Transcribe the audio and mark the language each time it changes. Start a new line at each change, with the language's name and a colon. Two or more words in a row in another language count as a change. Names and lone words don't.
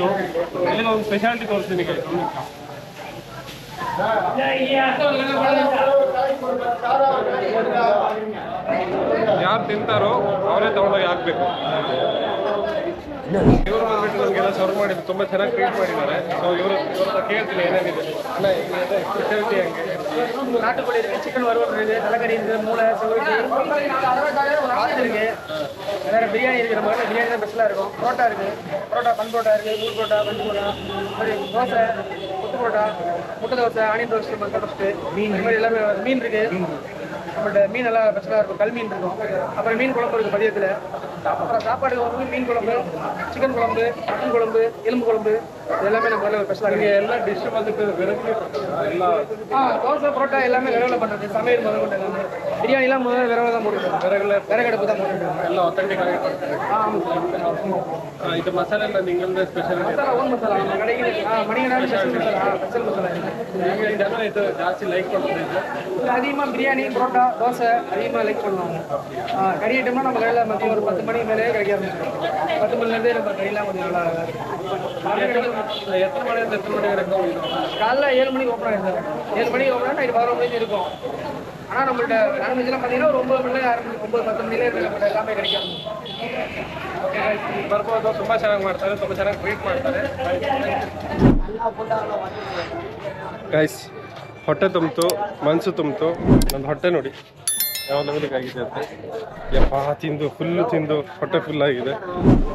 Kannada: ಇಲ್ಲಿಗೆ ಒಂದು ಸ್ಪೆಷಾಲಿಟಿ ತೋರಿಸ್ತೀನಿ ಗೈಸ್. ಯಾರು ತಿಂತಾರೋ ಅವರೇ ತಗೊಂಡೋಗಿ ಹಾಕ್ಬೇಕು. ಇವರು ಬಂದ್ಬಿಟ್ಟು ನಮಗೆಲ್ಲ ಸರ್ವ್ ಮಾಡಿದ್ರು, ತುಂಬ ಚೆನ್ನಾಗಿ ಟ್ರೀಟ್ ಮಾಡಿದ್ದಾರೆ. ಸೊ ಇವ್ರ ಕೇಳ್ತೀನಿ ಏನೇನಿದೆ ಅಲ್ಲ, ಸ್ಪೆಷಾಲಿಟಿ ಹಂಗೆ. ನಾಟುಕೋಳಿ ಇದೆ, ಚಿಕನ್ ವರುವಲ್ ಇದೆ, ತಲಕರಿ ಇದೆ, ಮೂಳೆ, ಸೌಟಿ,
Tamil: இருக்கு. வேறு பிரியாணி இருக்குது. நம்ம வீட்டில் பிரியாணி தான் பெஸ்ட்டாக இருக்கும். பரோட்டா இருக்குது, பரோட்டா பன் பரோட்டா இருக்குது, நூல் பரோட்டா, பஞ்சு பரோட்டா, தோசை, கொத்து பரோட்டா, முட்டை தோசை, ஆனியன் ரோஸ்ட்டு, மசாலா ரோஸ்ட்டு, மீன், இந்த மாதிரி எல்லாமே. மீன் இருக்குது, நம்மள்ட்ட மீன் எல்லாம் பெஸ்ட்டாக இருக்கும். கல் மீன் இருக்கும். அப்புறம் மீன் குழம்பு இருக்குது மதியத்தில். அப்புறம் சாப்பாடுக்கு வந்து மீன் குழம்பு, சிக்கன் குழம்பு, மட்டன் குழம்பு, எலும்பு குழம்பு, இது எல்லாமே நம்ம வேலை ஸ்பெஷலாக இருக்குது.
Kannada: ಎಲ್ಲ ಡಿಶ್
Tamil: வந்துட்டு வெரைட்டி
Kannada: ಎಲ್ಲ
Tamil: தோசை பரோட்டா எல்லாமே விரவில் பண்ணுறது. சமையல் முதல் கொண்டு எல்லாமே. பிரியாணிலாம் முதல்ல விரவில் தான் போட்டுருக்கோம். விறகடுப்பு தான் போட்டுருக்கோம்.
Kannada: ಎಲ್ಲ ಅಥೆಂಟಿಕ್ ಆಗಿ ಕೊಡ್ತಾರೆ. ಇದು ಮಸಾಲೆ ಎಲ್ಲ ನಿಮ್ಮದೇ ಸ್ಪೆಷಲ್
Tamil: மசாலா ஓன் மசாலா நம்ம கடைக்கு மணிகண்டான ஸ்பெஷல் மசாலா. ஸ்பெஷல் மசாலா
Kannada: ಈಗ ಜನ ಇದು ಜಾಸ್ತಿ ಲೈಕ್ ಕೊಡ್ತಾರೆ.
Tamil: இது அதிகமாக பிரியாணி, பரோட்டா, தோசை அதிகமாக லைக் பண்ணுவாங்க. கறி ஐட்டம்னா நம்ம கடையில் மதியம் ஒரு 10 மணி மேலே கிடைக்க ஆரம்பிச்சிடும். 10 மணிலேருந்தே நம்ம கறியெல்லாம் கொஞ்சம் நல்லா எத்தனை மணி வரைக்கும் காலைல 7 மணிக்கு ஓப்பன் ஆகிடும் சார். 7 மணிக்கு ஓப்பன் ஆகிடும், நைட்டு 11 மணிக்கு இருக்கும். ஆனால் நம்மள்ட்ட நான்வெஜ்லாம் பார்த்தீங்கன்னா ஒரு 9 மணி நேரம் 9-10 ಮಣಿ நம்மள்ட்ட எல்லாமே கிடைக்கும்.
Kannada: ಓಕೆ ಬರ್ಬೋದು. ತುಂಬ ಚೆನ್ನಾಗಿ ಮಾಡ್ತಾರೆ, ತುಂಬ ಚೆನ್ನಾಗಿ ಟ್ರೀಟ್ ಮಾಡ್ತಾರೆ. ಗೈಸ್ ಹೊಟ್ಟೆ ತುಂಬಿತು, ಮನಸ್ಸು ತುಂಬಿತು. ನನ್ನ ಹೊಟ್ಟೆ ನೋಡಿ ಯಾವ ಲೆವೆಲ್ಗೆ ಆಗಿದೆ ಅಂತ. ಯಪ್ಪ ತಿಂದು ಫುಲ್ಲು ತಿಂದು ಹೊಟ್ಟೆ ಫುಲ್ ಆಗಿದೆ.